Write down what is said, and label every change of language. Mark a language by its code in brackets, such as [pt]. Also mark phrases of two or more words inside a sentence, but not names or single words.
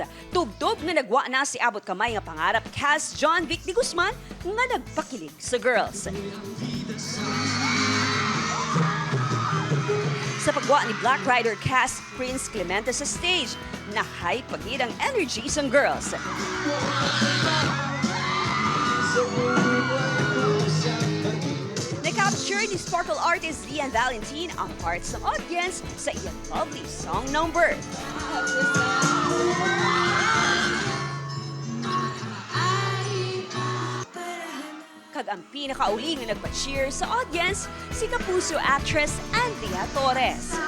[hil] Tubtob nga nagwa na si abot kamay nga pangarap cast John Vic de Guzman nga nagpakilig sa girls. Sa pagwa ni Black Rider cast Prince Clemente sa stage, nahay pagid ang energy sang girls. Na-capture ni Sparkle artist Lian Valentin ang hearts ng audience sa iyang [en] lovely song number. [hil] Kag ang pinakauli nga nagpa-cheer sa audience, si Kapuso actress Andrea Torres.